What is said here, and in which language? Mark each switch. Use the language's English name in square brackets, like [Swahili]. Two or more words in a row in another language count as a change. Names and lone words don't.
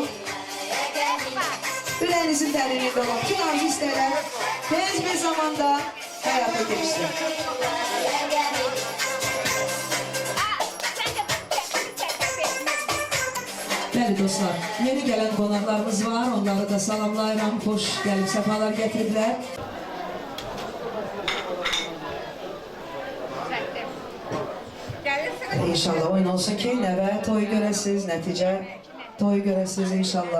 [Turkish] Yüreğinizin derinliğinde olan tüm arzu isterler tez bir zamanda hayata geçsin. [Azerbaijani] Bəli dostlar, [Turkish] yeni gelen [Azerbaijani] qonaqlarımız var, onları da salamlayıram, hoş gəlib səfalar gətiriblər. İnşallah oyun olsun ki, nəvə toyu görəsiz, nəticə toyu görəsiz inşallah.